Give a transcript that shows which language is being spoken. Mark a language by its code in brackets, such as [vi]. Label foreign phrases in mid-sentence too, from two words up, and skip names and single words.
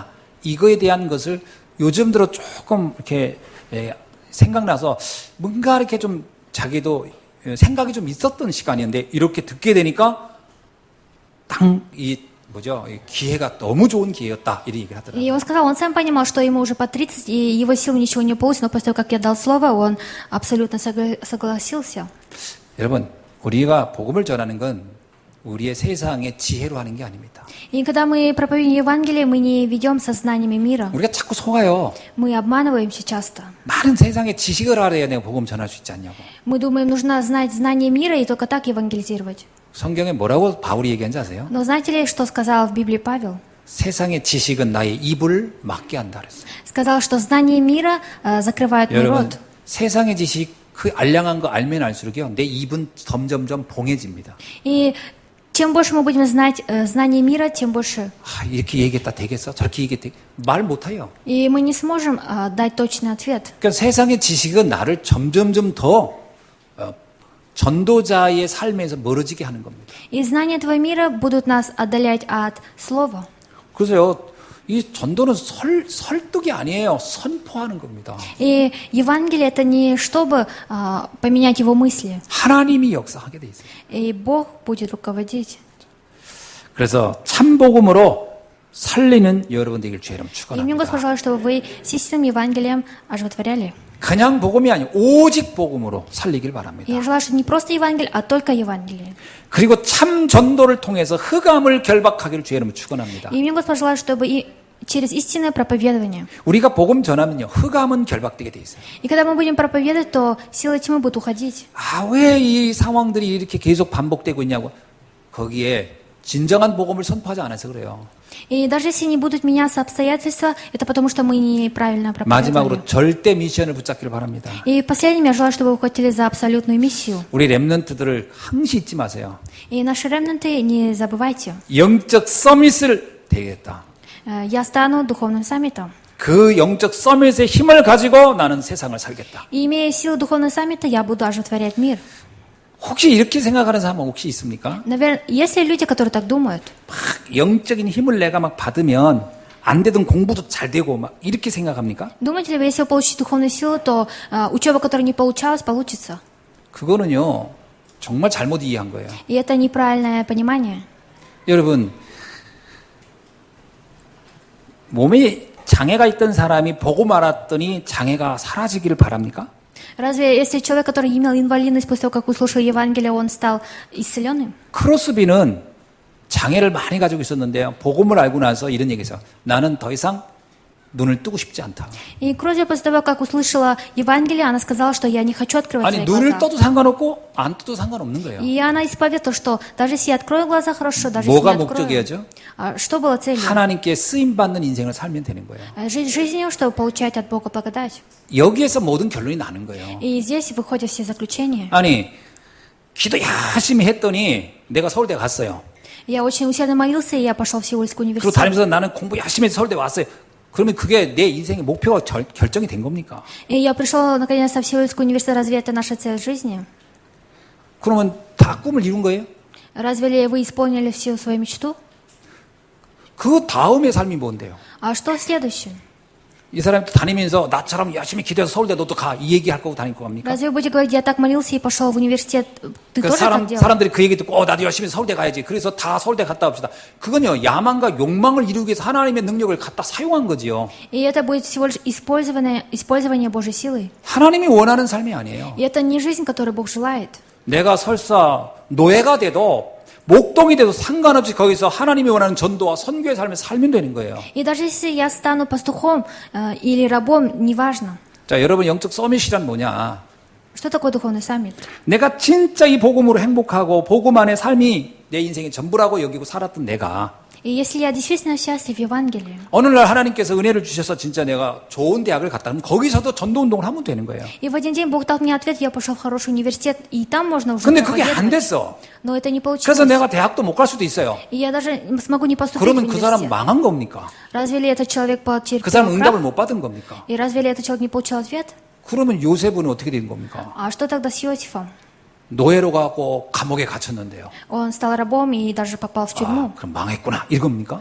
[ko] 이거에 대한 것을 요즘 들어 조금 이렇게 생각나서 뭔가 이렇게 좀 자기도 생각이 좀 있었던 시간이었는데 이렇게 듣게 되니까 이 기회가 너무 좋은 기회였다. 이런 얘기를 하더라고요. [ru] И он сказал, он сам понимал, что ему уже по 30, и его силам ничего не получится, но после того, как я дал слово, он абсолютно согласился. [ko] 여러분, 우리가 복음을 전하는 건 우리의 세상의 지혜로 하는 게 아닙니다. [ru] И когда мы проповедуем Евангелие, мы не ведем со знаниями мира. [ko] 우리가 자꾸 속아요. [ru] Мы обманываемся часто. [ko] 많은 세상의 지식을 알아야 내가 복음 전할 수 있지 않냐고. [ru] Мы думаем, нужно знать знания мира и только так евангелизировать. [ko] 성경에 뭐라고 바울이 얘기한지 아세요? [ru] Но знаете ли, что сказал в Библии Павел? [ko] 세상의 지식은 나의 입을 막게 한다 그랬어요. [ru] Сказал, что знание мира закрывает мой [ko] 여러분, [ru] рот. [ko] 세상의 지식 그 알량한 거 알면 알수록요 내 입은 점점점 봉해집니다. [ru] И чем больше мы будем знать знание мира, тем больше. [ko] 이렇게 얘기했다 되겠어? 저렇게 얘기했다 말 못해요. [ru] И мы не сможем дать точный ответ. [ko] 그러니까 세상의 지식은 나를 점점점 더 전도자의 삶에서 멀어지게 하는 겁니다. [ru] И знания этого мира будут нас отдалять от слова. [ko] 그래서요, 이 전도는 설득이 아니에요. 선포하는 겁니다. [ru] И Евангелие это не чтобы поменять его мысли. [ko] 하나님이 역사하게 돼 있어요. [ru] И Бог будет руководить. [ko] 그래서 참복음으로 살리는 여러분 되길 주의 이름 [ru] И мне Господь [ko] 축원합니다. [ru] желает, чтобы вы истинным Евангелием оживотворяли. [ko] 그냥 복음이 아니고 오직 복음으로 살리길 [ru] И [ko] 바랍니다. [ru] я желаю, что не просто Евангелие, а только Евангелие. [ko] 그리고 참 전도를 통해서 흑암을 결박하기를 주의 이름 축원합니다. [ru] И мне Господь желает, чтобы и через истинное проповедование. [ko] 우리가 복음 전하면요, 흑암은 결박되게 돼 있어요. И когда мы будем проповедовать, то силы тьмы будут уходить. 왜 이 상황들이 이렇게 계속 반복되고 있냐고. 거기에 진정한 복음을 선포하지 않아서 그래요. [ru] И даже если не будут меняться обстоятельства, это потому, что мы неправильно [ko] 마지막으로 [ru] проповедовали. [ko] 절대 미션을 붙잡기를 바랍니다. [ru] И последним я желаю, чтобы вы ухватили за абсолютную миссию. [ko] 우리 렘넌트들을 항시 잊지 마세요. [ru] И наши ремнанты, не забывайте. [ko] 영적 서밋을 되겠다. [ru] Я стану духовным саммитом. [ko] 그 영적 서밋의 힘을 가지고 나는 세상을 살겠다. [ru] И имея силу духовного саммита, я буду оживотворять мир. [ko] 혹시 이렇게 생각하는 사람은 혹시 있습니까? [ru] Наверное, есть ли люди, которые так думают? [ko] 막 영적인 힘을 내가 막 받으면 안 되던 공부도 잘 되고 막 이렇게 생각합니까? [ru] Думаете ли вы, если вы получите духовную силу, то учеба, которая не получалась, получится? [ko] 그거는요, 정말 잘못 이해한 거예요. [ru] И это неправильное понимание. [ko] 여러분, 몸에 장애가 있던 사람이 보고 말았더니 장애가 사라지기를 바랍니까? [ru] Разве если человек, который имел инвалидность после того, как услышал Евангелие, он стал исцеленным? [ko] 크로스비는 장애를 많이 가지고 있었는데요. 복음을 알고 나서 이런 얘기했어요. 나는 더 이상 눈을 뜨고 싶지 않다. [ru] И Крозия после того, как услышала Евангелие, она сказала, что я не хочу открывать [ko] 아니 [ru] свои [ko] 눈을 [ru] глаза. [ko] 떠도 상관없고 안 떠도 상관없는 거예요. [ru] И она исповедовала, что даже если я открою глаза, хорошо, даже если [ko] 뭐가 [ru] не открою. [ko] 목적이었죠? [ru] Что было целью? [ko] 하나님께 쓰임 받는 인생을 살면 되는 거예요. [ru] Жить жизнью, чтобы получать от Бога благодать. [ko] 여기에서 모든 결론이 나는 거예요. [ru] И здесь выходят все заключения. [ko] 아니 기도 열심히 했더니 내가 서울대 갔어요. [ru] Я очень усердно молился, и я пошел в Сеульский [ko] 그리고 [ru] университет. [ko] 다니면서 나는 공부 열심히 해서 서울대 왔어요. 그러면 그게 내 인생의 목표가 결정이 된 겁니까? [ru] И я пришел наконец-то в Сеульский университет, разве это наша цель жизни? [ko] 그러면 다 꿈을 이룬 거예요? [ru] Разве ли вы исполнили всю свою мечту? [ko] 그 다음의 삶이 뭔데요? [ru] А что следующее? [ko] 이 사람이 또 다니면서 나처럼 열심히 기도해서 서울대 너도 가 이 얘기할 거고 다닐 겁니까? [ru] Разве вы будете говорить, я так молился и пошел в университет, ты [ko] 그 [ru] тоже так делал? [ko] 사람들이 그 얘기 듣고 나도 열심히 서울대 가야지. 그래서 다 서울대 갔다 옵시다. 그건요 야망과 욕망을 이루기 위해서 하나님의 능력을 갖다 사용한 거지요. [ru] И это будет всего лишь использование Божьей силы. [ko] 하나님이 원하는 삶이 아니에요. [ru] И это не жизнь, которую Бог желает. [ko] 내가 설사 노예가 돼도 목동이 돼도 상관없이 거기서 하나님이 원하는 전도와 선교의 삶을 살면 되는 거예요. [ru] И даже если я стану пастухом или рабом, неважно. [ko] 자, 여러분 영적 서밋이란 뭐냐? [ru] Что такое духовный саммит? [ko] 내가 진짜 이 복음으로 행복하고 복음 안의 삶이 내 인생의 전부라고 여기고 살았던 내가 [ru] И если я действительно счастлив в Евангелии, [ko] 어느 날 하나님께서 은혜를 주셔서 진짜 내가 좋은 대학을 갔다 그러면 거기서도 전도 운동을 하면 되는 거예요. [ru] и в один день Бог дал мне ответ, я пошел в хороший университет, и там можно уже [ko] 근데 그게 안 [ru] проповедовать. [ko] 됐어. [ru] Но это не [ko] 그래서 [ru] получилось. [ko] 내가 대학도 못 갈 수도 있어요. [ru] И я даже смогу не поступить в [ko] 그러면 그 사람 [ru] университет. [ko] 망한 겁니까? [ru] Разве ли этот человек потерпел [ko] 그 사람 응답을 [ru] крах? [ko] 못 받은 겁니까? [ru] И разве ли этот человек не получил ответ? [ko] 그러면 요셉은 어떻게 된 겁니까? [ru] А что тогда с Иосифом? [ko] 노예로 가고 감옥에 갇혔는데요. [ru] Он стал рабом и даже попал в тюрьму. [ko] 그럼 망했구나 이겁니까?